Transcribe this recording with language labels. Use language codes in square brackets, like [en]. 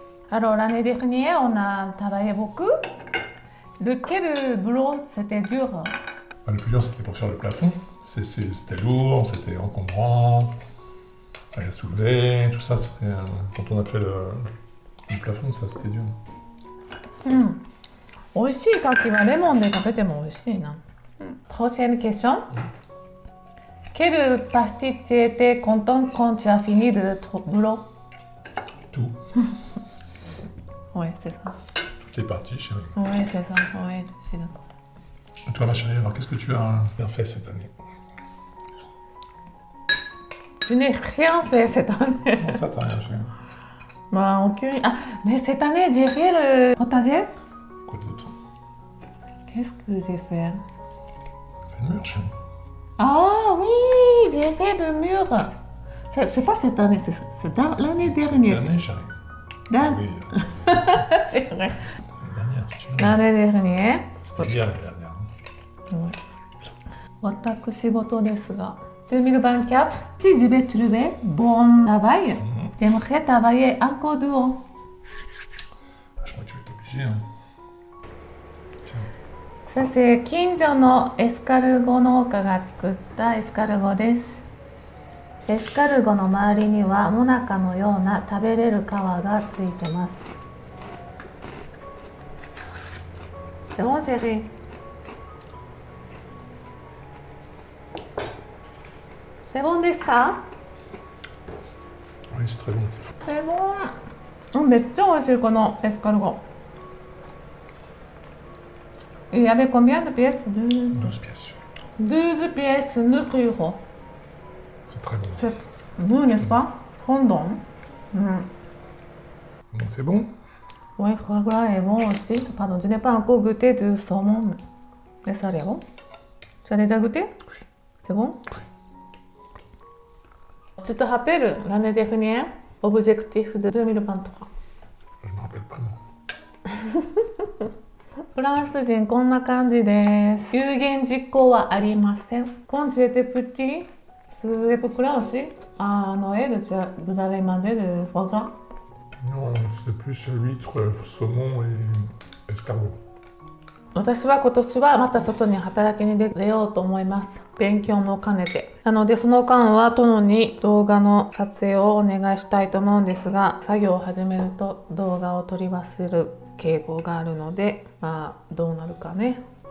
[fr] Alors l'année dernière, on a travaillé beaucoup. Lequel boulot c'était dur? Le plus dur, c'était pour faire le plafond. C'était lourd, c'était encombrant. À soulever, tout ça, c'était... quand on a fait le plafond, ça, c'était dur. [ja] 美味しい牡蠣はレモンで食べても美味しいな。 [fr] Prochaine question. Quelle partie était contente quand tu as fini de ton boulot? Tout. Oui, c'est ça. Toutes les parties, chérie. Oui, c'est ça. Oui, je suis d'accord. Et toi, ma chérie, alors qu'est-ce que tu as bien fait cette année? Je n'ai rien fait cette année. Non, ça, t'as rien fait. Bah, aucune... Ah, mais cette année, j'ai fait le potager. Quoi d'autre? Qu'est-ce que j'ai fait? Fais le mur, chérie. Ah oui, j'ai fait le mur. C'est pas cette année, c'est l'année dernière. Cette année, chérie. Oui, C'est vrai. l'année dernière, si tu veux. L'année dernière. C'était bien l'année dernière. [ja] 私事ですが、 [fr] 2024, si je vais trouver bon travail, j'aimerais travailler encore dehors. Je crois que tu vas être obligé. Hein. Tiens. [ja] そして近所のエスカルゴ農家が作ったエスカルゴです。エスカルゴの周りにはモナカのような食べれる皮がついてます。 [fr] C'est bon, chérie? C'est bon ですか? Oui, c'est très bon. C'est bon. [ja] めっちゃ美味しいこのエスカルゴ。 [fr] Il y avait combien de pièces? 12 pièces. 12 pièces, 9 euros. C'est très bon. C'est bon, n'est-ce pas? Fondant. C'est bon? Oui, foie gras est bon aussi. Pardon, je n'ai pas encore goûté de saumon. Et ça, c'est bon? Tu as déjà goûté? Oui. C'est bon? Oui. Tu te rappelles l'année dernière, objectif de 2023? Je me rappelle pas, non. [ja] フランス人こんな感じです。有言実行はありません。 [fr] Quand tu étais petit, c'est à peu près aussi à Noël, vous allez manger de foie gras? Non, c'était plus huître, saumon et escargot. [ja] 私は今年はまた外に働きに出ようと思います。勉強も兼ねて。なのでその間は殿に動画の撮影をお願いしたいと思うんですが、作業を始めると動画を撮り忘れる傾向があるので、まあどうなるかね。